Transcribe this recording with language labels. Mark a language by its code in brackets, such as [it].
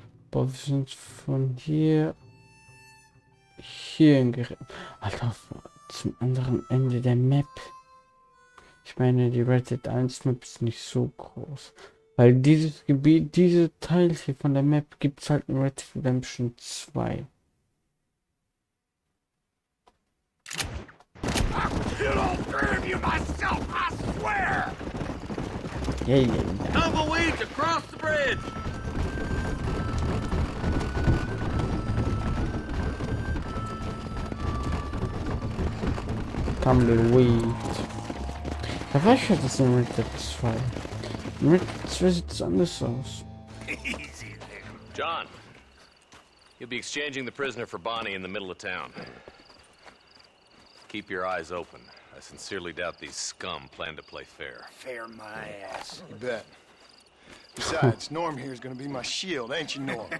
[de] Boah, wir sind von hier geritten. Alter, zum anderen Ende der Map. Ich meine, die Red Dead 1 Map ist nicht so groß. Weil dieses Gebiet, diese Teil hier von der Map gibt es halt in Red Dead Redemption 2. [en] Kill all three of you myself, I swear! Yeah. Tumbleweeds across the bridge! Tumbleweed. [de] Da war ich ja das in Red Dead 2. In Red Dead 2 sieht es anders aus. [en] Easy there. John, you'll be exchanging the prisoner for Bonnie in the middle of town. Keep your eyes open. I sincerely doubt these scum plan to play fair. Fair my ass. You bet. Besides, Norm here is gonna be my shield, ain't you, Norm?